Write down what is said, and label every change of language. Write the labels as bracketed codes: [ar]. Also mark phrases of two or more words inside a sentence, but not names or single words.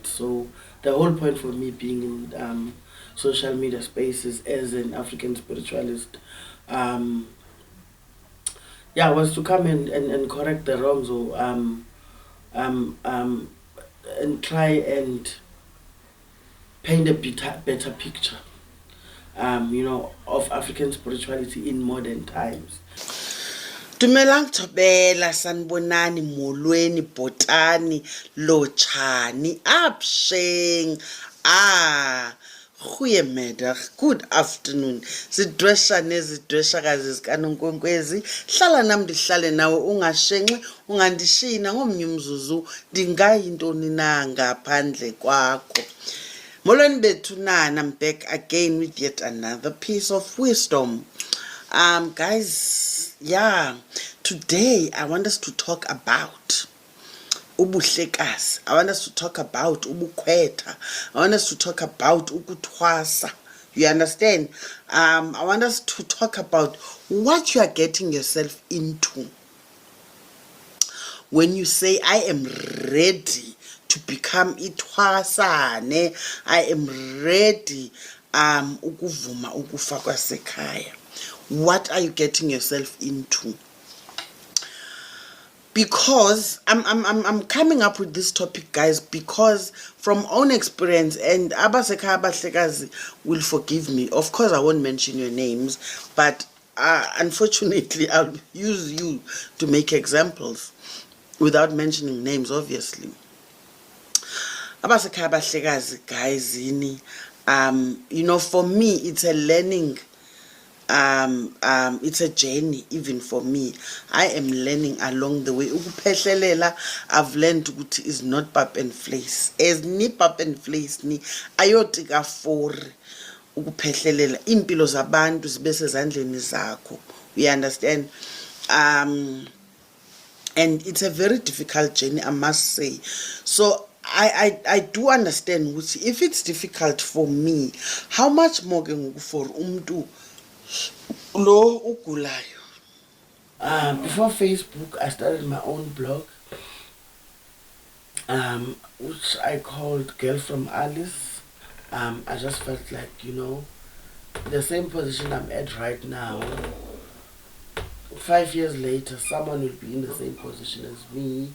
[en] So the whole point for me being in social media spaces as an African spiritualist, was to come and correct the wrongs, or and try and paint a better picture, of African spirituality in modern times. [xh] Dumelang Thobela, sanibonani, molweni, botani, lochani, absheng. [en] Goeiemiddag, good afternoon. [xh] Zidwesha nezidweshakazi zikaNonkwenkwezi, hlala nami ndihlale nawe ungashenxe, ungandishina ngomnye umzuzu ndingayintoni na ngaphandle kwakho. Molweni bethu nana, [en] I'm back again with yet another piece of wisdom. Guys, today I want us to talk about ubuhlekazi. I want us to talk about ubukhwetha. I want us to talk about ukuthwasa. You understand? I want us to talk about what you are getting yourself into when you say, I am ready to to become ithwasane. I am ready [xh] ukuvuma ukufa kwasekhaya. [en] What are you getting yourself into? Because I'm coming up with this topic, guys, because from own experience, and [xh] abasekhaya abahlekazi [en] will forgive me. Of course, I won't mention your names, but unfortunately, I'll use you to make examples without mentioning names, obviously. [xh] Abasekhaya abahlekazi, [en] guys, you know, for me, it's a learning. It's a journey even for me. I am learning along the way. Ukuphehlelela, I've learned ukuthi is not pap and fleece. [xh] As ni [en] pap and fleece [xh] ni ayotika for ukuphehlelela impilo zabantu zibe sezandleni zakho. [en] We understand? And it's a very difficult journey, I must say. So I do understand ukuthi if it's difficult for me, how much more for [xh] umntu lo ugulayo. [en] Before Facebook, I started my own blog, which I called Girl from Alice. I just felt like, you know, the same position I'm at right now, 5 years later, someone will be in the same position as me.